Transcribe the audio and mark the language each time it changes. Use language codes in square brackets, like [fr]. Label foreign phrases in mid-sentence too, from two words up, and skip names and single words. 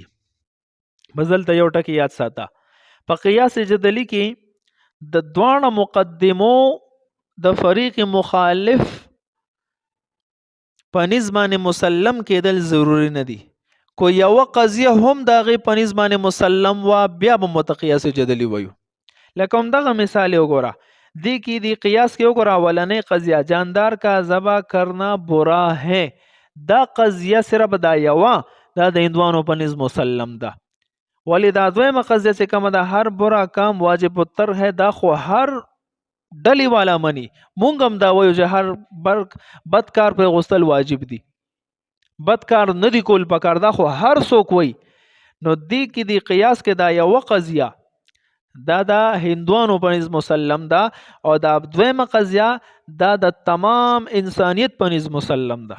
[ps] بزلته یو ټکی یاد ساته، په قیاس جدلی کې د دوانه مقدمو د فریق مخالف په نسبت باندې مسلم کېدل ضروری نه دي. کو یو قضیه هم د هغې په نسبت باندې مسلم وا، بیا به مت قیاس جدلی وایو. لکه همدغه مثال یې وګوره، دې کې د قیاس کې وګوره اولنۍ قضیه [ur] جاندار کا ذبح کرنا برا ہے، [ps] دا قضیه صرف دا یوه دا د هندوانو په نسبت مسلم ده. ولی دا دویمه قضیه چې کومه ده [ur] هر برا کام واجب التر ہے، [ps] دا خو هر ډلې والا مني، مونږ هم دا وایو چې هر بد کار پر غوستل واجب دي، بد کار نه دی کول پکار، دا خو هر څوک وایي. نو دې کې د قیاس کې دا یوه قضیه دا د هندوانو په نسبت مسلم ده، او دا دویمه قضیه دا د تمام انسانیت په نسبت مسلم ده.